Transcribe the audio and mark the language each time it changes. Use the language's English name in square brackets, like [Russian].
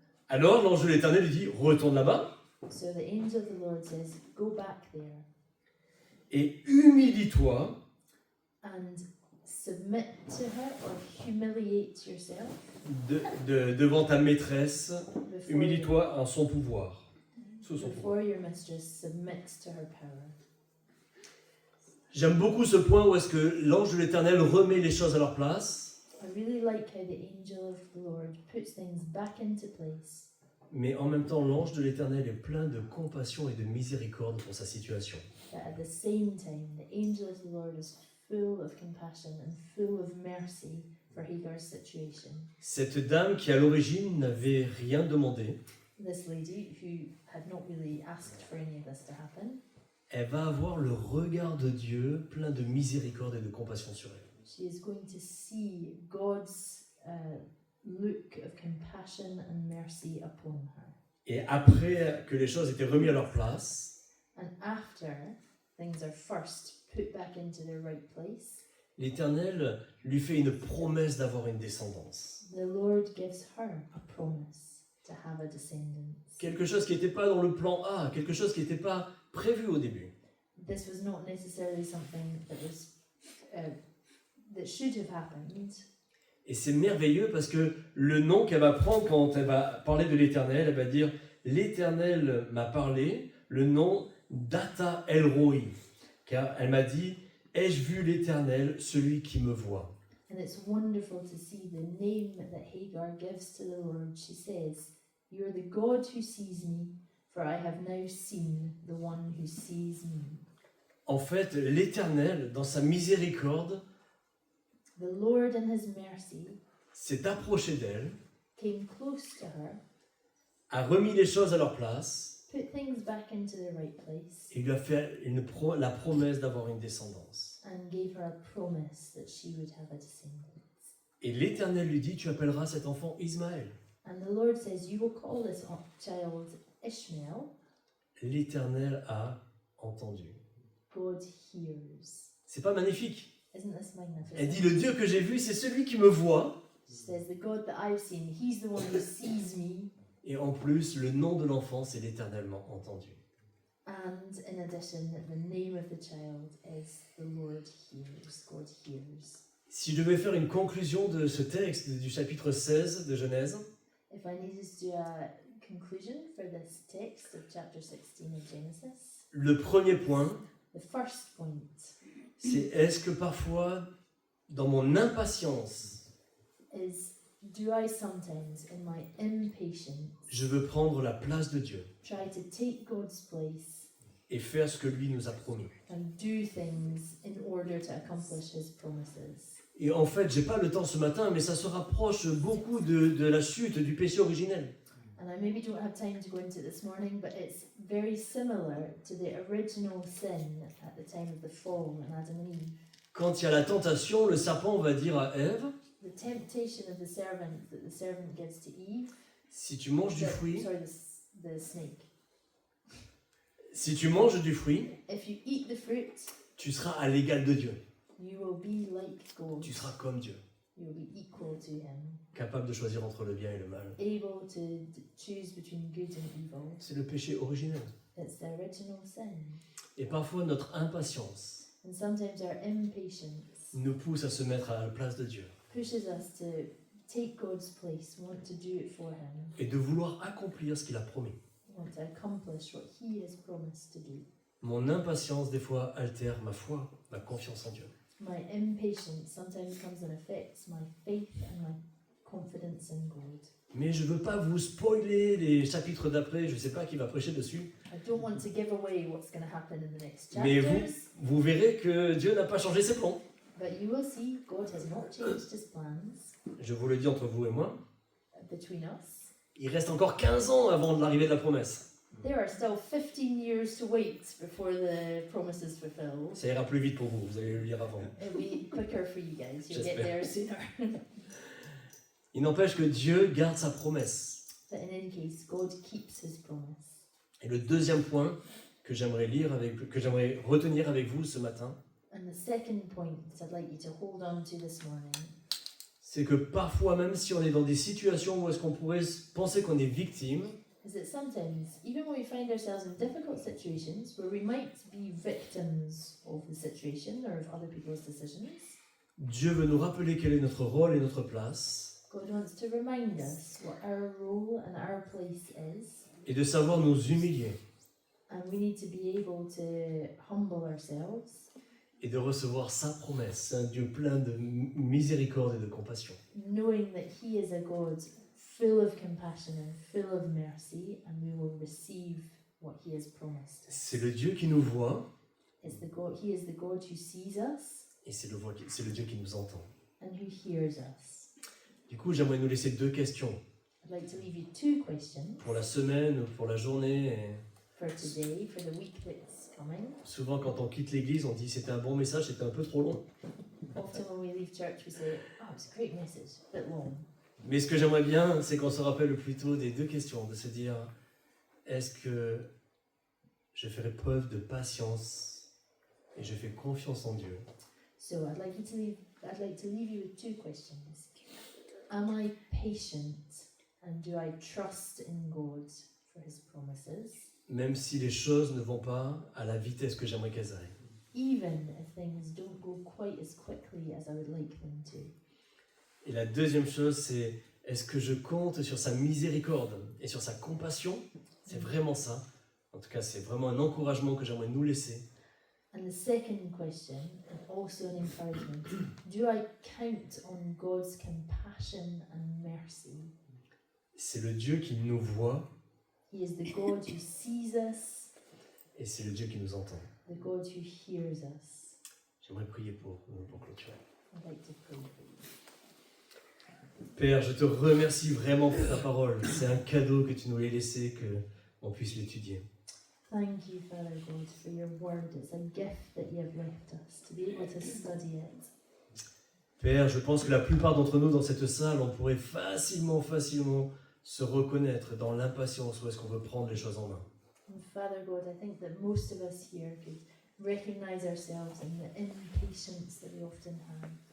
[French] Alors l'ange de l'Éternel lui dit retourne là-bas [English] So the angel of the Lord says, go back there [French] et humilie-toi [English] and submit to her or humiliate yourself [French] devant ta maîtresse, [English] before, [French] humilie-toi en son pouvoir, sous son pouvoir. [English] before your mistress submits to her power. [French] J'aime beaucoup ce point où est-ce que l'ange de l'Éternel remet les choses à leur place, [English] I really like how the angel of the Lord puts things back into place, [French] mais en même temps l'ange de l'Éternel est plein de compassion et de miséricorde pour sa situation. [English] but at the same time, the angel of the Lord is full of compassion and full of mercy for Hagar's situation. [French] Cette dame qui à l'origine n'avait rien demandé, [English] This lady, who had not really asked for any of this to happen, [French] elle va avoir le regard de Dieu plein de miséricorde et de compassion sur elle. [English] she is going to see God's look of compassion and mercy upon her. [French] Et après que les choses étaient remises à leur place, [English] And after things are first put back into their right place, [French] l'Éternel lui fait une promesse d'avoir une descendance. [English] the Lord gives her a promise to have a descendant. [French] Quelque chose qui n'était pas dans le plan A, quelque chose qui n'était pas prévu au début. [English] This was not necessarily something that should have happened. [French] Et c'est merveilleux parce que le nom qu'elle va prendre quand elle va parler de l'Éternel, elle va dire « L'Éternel m'a parlé », le nom d'Ata El Roi. Car elle m'a dit « Ai-je vu l'Éternel, celui qui me voit ?» [English] And it's wonderful to see the name that Hagar gives to the Lord. She says, "You are the God who sees me, for I have now seen the one who sees me." [French] En fait, l'Éternel, dans sa miséricorde, [English] The Lord in his mercy [French] s'est approché d'elle, [English] came close to her, [French] a remis les choses à leur place [English] put things back into the right place, [French] et lui a fait la promesse d'avoir une descendance. [English] and gave her a promise that she would have a descendant. [French] Et l'Éternel lui dit « Tu appelleras cet enfant Ismaël ». [English] And the Lord says, "You will call this child Ishmael." [French] L'Éternel a entendu. [English] God hears. [French] C'est pas magnifique? [English] Isn't this magnificent? [French] Elle dit, le Dieu que j'ai vu, c'est celui qui me voit. [English] She says, "The God that I've seen, he's the one who sees me." [French] Et en plus, le nom de l'enfant, c'est l'éternellement entendu. [English] And in addition, the name of the child is the Lord hears. God hears. [French] Si je devais faire une conclusion de ce texte du chapitre 16 de Genèse, [English] If I needed to do a conclusion for this text of chapter 16 of Genesis, [French] le premier point, [English] the first point [French] c'est est-ce que parfois, dans mon impatience, [English] is, do I sometimes, in my impatience, [French] je veux prendre la place de Dieu [English] try to take God's place [French] et faire ce que lui nous a promis. [English] and do things in order to accomplish his promises? [French] Et en fait, j'ai pas le temps ce matin, mais ça se rapproche beaucoup de la chute, du péché originel. [English] And I maybe don't have time to go into it this morning, but it's very similar to the original sin at the time of the fall in Adam and Eve. [French] Quand il y a la tentation, le serpent va dire à Ève, [English] The temptation of the servant that the servant gives to Eve. [French] si tu manges du fruit, [English] The snake. [French] si tu manges du fruit, [English] If you eat the fruit, [French] tu seras à l'égal de Dieu. [English] you will be like God. [French] Tu seras comme Dieu, [English] You will be equal to him, [French] capable de choisir entre le bien et le mal. [English] able to choose between good and evil. [French] C'est le péché originel. [English] It's the original sin. [French] Et parfois, notre impatience [English] And sometimes our impatience [French] nous pousse à se mettre à la place de Dieu [English] pushes us to take God's place, want to do it for him, [French] et de vouloir accomplir ce qu'il a promis. [English] want to accomplish what he has promised to do. [French] Mon impatience, des fois, altère ma foi, ma confiance en Dieu. [English] My impatience sometimes comes and affects my faith and my confidence in God. [French] Mais je ne veux pas vous spoiler les chapitres d'après, je ne sais pas qui va prêcher dessus, [English] I don't want to give away what's going to happen in the next [French] mais [English] chapters, [French] vous verrez que Dieu n'a pas changé ses plans. [English] but you will see God has not changed his plans [French] Je vous le dis entre vous et moi, [English] between us. [French] il reste encore 15 ans avant l'arrivée de la promesse. [English] There are still 15 years to wait before the promise is fulfilled. [French] Ça ira plus vite pour vous, vous allez le lire avant. [English] It'll be quicker for you guys. You'll get [French] J'espère. [English] there sooner. [French] Il n'empêche que Dieu garde sa promesse. [English] But in any case, God keeps his promise. [French] Et le deuxième point que j'aimerais retenir avec vous ce matin, [English] And the second point that I'd like you to hold on to this morning [French] c'est que parfois, même si on est dans des situations où est-ce qu'on pourrait penser qu'on est victime, [English] is that sometimes, even when we find ourselves in difficult situations where we might be victims of the situation or of other people's decisions, [French] Dieu veut nous rappeler quel est notre rôle et notre place, [English] God wants to remind us what our role and our place is, [French] et de savoir nous humilier [English] and we need to be able to humble ourselves, [French] et de recevoir sa promesse. C'est un Dieu plein de miséricorde et de compassion. [English] knowing that He is a God full of compassion and full of mercy, and we will receive what He has promised. [French] C'est le Dieu qui nous voit [English] He is the God who sees us [French] et c'est le Dieu qui nous entend. [English] and who hears us. [French] Du coup, j'aimerais nous laisser deux questions [English] I'd like to leave you two questions [French] pour la semaine ou pour la journée. Et [English] for today, for the week that's coming. [French] souvent, quand on quitte l'église, on dit c'était un bon message, c'était un peu trop long. [English] Often when we leave church, we say, "Oh, it's a great message, a bit long." [French] Mais ce que j'aimerais bien, c'est qu'on se rappelle plutôt des deux questions, de se dire, est-ce que je ferai preuve de patience Et je fais confiance en Dieu. [English] So I'd like to leave you with two questions. Am I patient and do I trust in God for his promises? [French] Même si les choses ne vont pas à la vitesse que j'aimerais qu'elles aillent. [English] Even if things don't go quite as quickly as I would like them to. [French] Et la deuxième chose, c'est est-ce que je compte sur sa miséricorde et sur sa compassion? C'est vraiment ça. En tout cas, c'est vraiment un encouragement que j'aimerais nous laisser. [English] And the second question, and also an encouragement, do I count on God's compassion and mercy? [French] C'est le Dieu qui nous voit [English] He is the God who sees us, [French] et c'est le Dieu qui nous entend. [English] the God who hears us. [French] J'aimerais prier pour clôturer. [English] I'd like to pray for you. [French] Père, je te remercie vraiment pour ta parole. C'est un cadeau que tu nous l'aies laissé, qu'on puisse l'étudier. [English] Thank you, Father God, for your word. It's a gift that you have left us to be able to study it. [French] Père, je pense que la plupart d'entre nous dans cette salle, on pourrait facilement se reconnaître dans l'impatience où est-ce qu'on veut prendre les choses en main. [English] And Father God, I think that most of us here could recognize ourselves in the impatience that we often have.